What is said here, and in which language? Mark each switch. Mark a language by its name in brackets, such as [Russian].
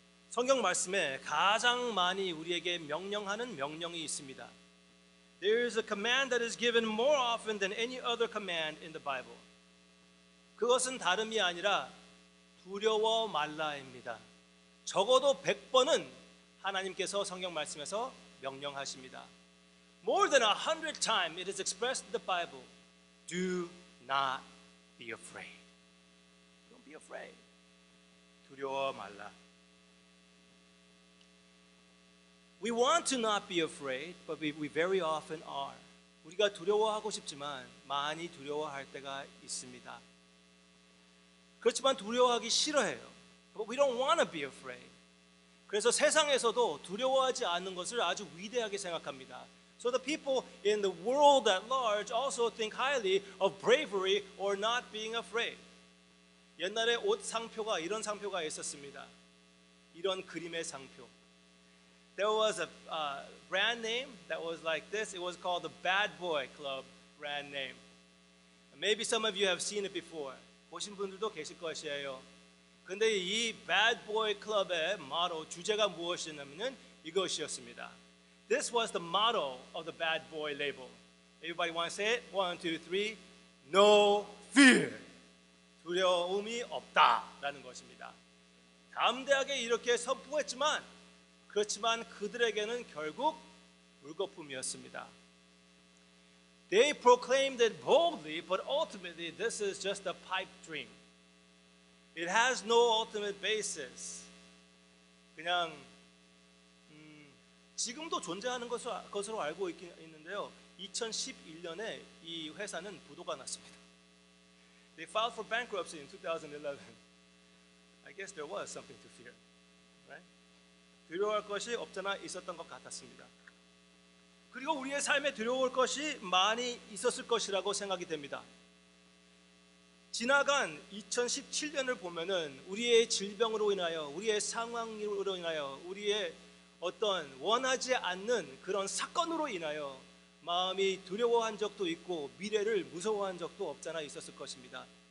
[Korean] 성경 말씀에 가장 많이 우리에게 명령하는 명령이 있습니다. [English] There is a command that is given more often than any other command in the Bible. [Korean] 그것은 다름이 아니라 두려워 말라입니다. 적어도 100번은 하나님께서 성경 말씀에서 명령하십니다. [English] More than 100 times it is expressed in the Bible. Do not be afraid. Don't be afraid. [Korean] 두려워 말라. [English] We want to not be afraid, but we very often are. [Korean] 우리가 두려워하고 싶지만 많이 두려워할 때가 있습니다. 그렇지만 두려워하기 싫어해요. [English] But we don't want to be afraid. [Korean] 그래서 세상에서도 두려워하지 않는 것을 아주 위대하게 생각합니다. [English] So the people in the world at large also think highly of bravery or not being afraid. [Korean] 옛날에 옷 상표가 이런 상표가 있었습니다. 이런 그림의 상표. [English] There was a brand name that was like this. It was called the Bad Boy Club brand name. Maybe some of you have seen it before. [Korean] 보신 분들도 계실 것이에요. 근데 이 Bad Boy Club의 motto, 주제가 무엇이냐면 이것이었습니다. [English] This was the motto of the Bad Boy label. Everybody want to say it? 1, 2, 3. No fear. [Korean] 두려움이 없다라는 것입니다. 담대하게 이렇게 선포했지만 그렇지만 그들에게는 결국 물거품이었습니다. [English] They proclaimed it boldly, but ultimately this is just a pipe dream. It has no ultimate basis. [Korean] 그냥 지금도 존재하는 것으로 알고 있는데요. 2011년에 이 회사는 부도가 났습니다. [English] They filed for bankruptcy in 2011. I guess there was something to fear, right? [Korean] 두려워할 것이 없잖아 있었던 것 같았습니다. 그리고 우리의 삶에 두려울 것이 많이 있었을 것이라고 생각이 됩니다. 지나간 2017년을 보면은 우리의 질병으로 인하여, 우리의 상황으로 인하여, 우리의 어떤 원하지 않는 그런 사건으로 인하여 마음이 두려워한 적도 있고 미래를 무서워한 적도 없잖아 있었을 것입니다.